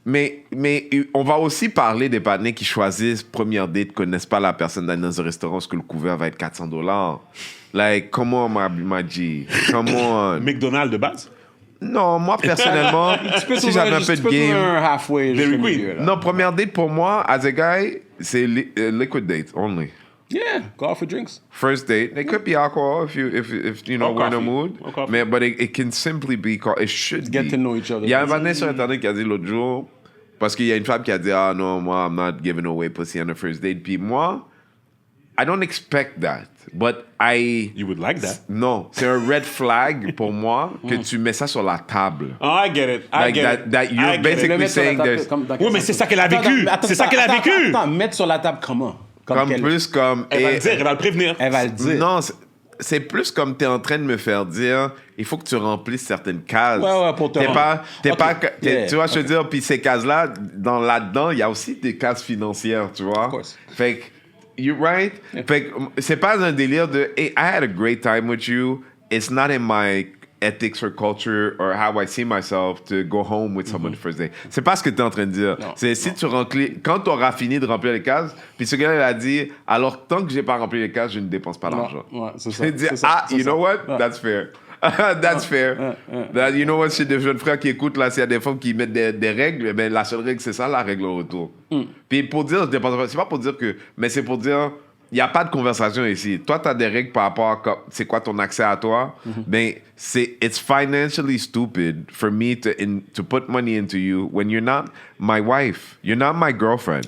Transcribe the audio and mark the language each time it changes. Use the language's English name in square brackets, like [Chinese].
[French] Mais on va aussi parler des partenaires qui choisissent première date, connaissent pas la personne dans un restaurant, parce que le couvert va être $400. [English] Like, come on, my G. Come on. [French] McDonald's de base? Non, moi, personnellement, si j'avais un peu de game... [English] halfway. [French] Non, première date, pour moi, [English] as a guy, [French] c'est [English] liquid date only. Yeah, go out for drinks. First date, it could be alcohol if you know we're in a mood. But it can simply be it should get to know each other. [French] Il y a un Vanessa sur Internet qui a dit l'autre jour, Parce qu'il y a une femme qui a dit, ah non, moi, [English] I'm not giving away pussy on the first date. [French] Puis moi, [English] I don't expect that. But You would like that. [French] Non, c'est un [English] red flag [French] pour moi que tu mets ça sur la table. [English] Oh, I get it. That you're basically saying there's... [French] Oui, mais c'est ça qu'elle a vécu. C'est ça qu'elle a vécu. Attends, mettre sur la table comment? Comme plus comme... Elle va le dire, elle va le prévenir. Elle va le dire. Non, c'est plus comme t'es en train de me faire dire, il faut que tu remplisses certaines cases. Ouais, pour te rendre. Tu vois, je veux dire, puis ces cases-là, là-dedans, il y a aussi des cases financières, tu vois. [English] Of course. [French] Fait que, [English] you're right. Yeah. [French] Fait que c'est pas un délire de, [English] hey, I had a great time with you. It's not in my ethics or culture or how I see myself to go home with someone the first day. [French] C'est pas ce que tu es en train de dire. Tu remplis, quand tu auras fini de remplir les cases, puis ce gars-là, il a dit, alors tant que j'ai pas rempli les cases, je ne dépense pas d'argent. Ouais, c'est ça. [English] Dit, you know what? That's fair. That's fair. You know what? [French] Chez des jeunes frères qui écoutent, là, s'il y a des femmes qui mettent des règles, ben, la seule règle, c'est ça, la règle au retour. Puis pour dire, c'est pas pour dire que, mais c'est pour dire, il n'y a pas de conversation ici. Toi, tu as des règles par rapport à c'est quoi ton accès à toi. [English] Ben, it's financially stupid for me to put money into you when you're not my wife. You're not my girlfriend.